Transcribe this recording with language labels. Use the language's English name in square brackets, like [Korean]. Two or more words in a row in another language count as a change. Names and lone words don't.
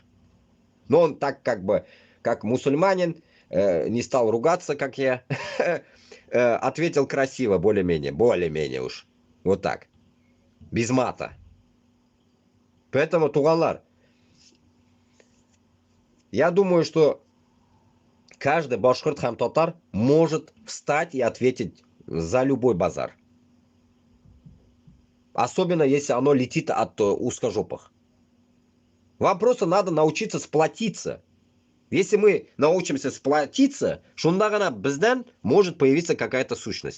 [Russian] Но он так как бы, как мусульманин, не стал ругаться, как я, ответил красиво, более-менее уж. Вот так. Без мата. Поэтому, Туганлар, я думаю, что каждый [Tatar] башкорт хам татар [Russian] может встать и ответить за любой базар. Особенно, если оно летит от узкожопых. Вам просто надо научиться сплотиться. Если мы научимся сплотиться, [Tatar] шундагана безден [Russian] может появиться какая-то сущность.